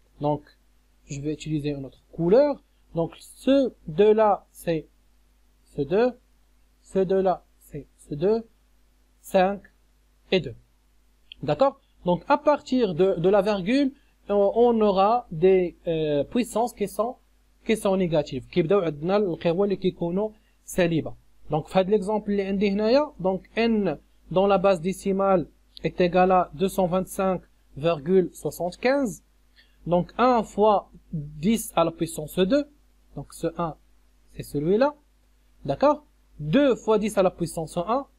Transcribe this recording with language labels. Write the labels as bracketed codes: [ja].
[fr] Donc je vais utiliser une autre couleur. Donc ce 2-là c'est ce 2, ce 2-là c'est ce 2, 5 et 2. D'accord? Donc à partir de la virgule, on aura des puissances qui sont négatives. [ar] كيبداو عندنا القوى اللي كيكونوا سالبة. [fr] Donc [ar] في هذا [fr] l'exemple [ar] اللي عندي هنايا, [fr] donc n dans la base décimale est égal à 225,75. Donc 1 fois 10 à la puissance 2. Donc ce 1, c'est celui-là. D'accord? 2 fois 10 à la puissance 1.